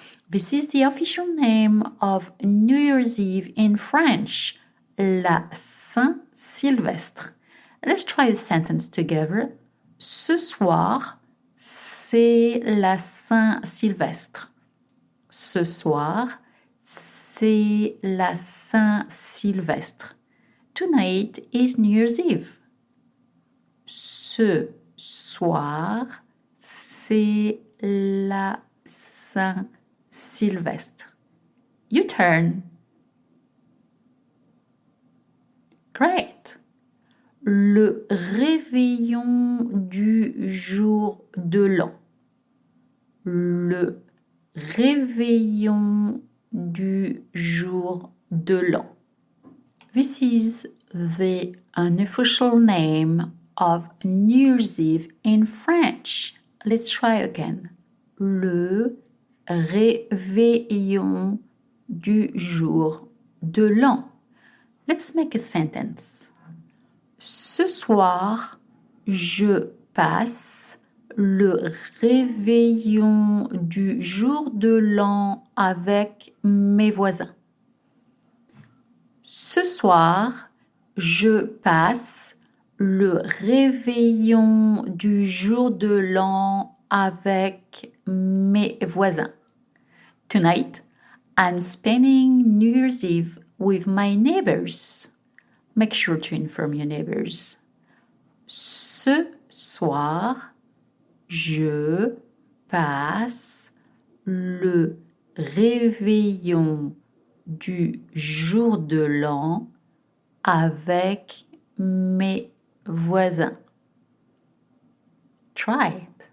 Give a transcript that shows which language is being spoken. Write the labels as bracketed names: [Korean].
[English] This is the official name of New Year's Eve in French. La Saint-Sylvestre. Let's try a sentence together. [French] Ce soir, c'est la Saint-Sylvestre. Ce soir, c'est la Saint-Sylvestre. [English] Tonight is New Year's Eve. [French] Ce soir, c'est la Saint-Sylvestre. [English] Your turn. [French] Great. Le réveillon du jour de l'an. Le réveillon du jour de l'an. [English] This is the unofficial name of New Year's Eve in French. Let's try again. [French] Le réveillon du jour de l'an. [English] Let's make a sentence. [French] Ce soir, je passe le réveillon du jour de l'an avec mes voisins. Ce soir, je passe le réveillon du jour de l'an avec mes voisins. [English] Tonight, I'm spending New Year's Eve with my neighbors. Make sure to inform your neighbors. [French] Ce soir, je passe le réveillon du jour de l'an avec mes voisins. [English] Try it.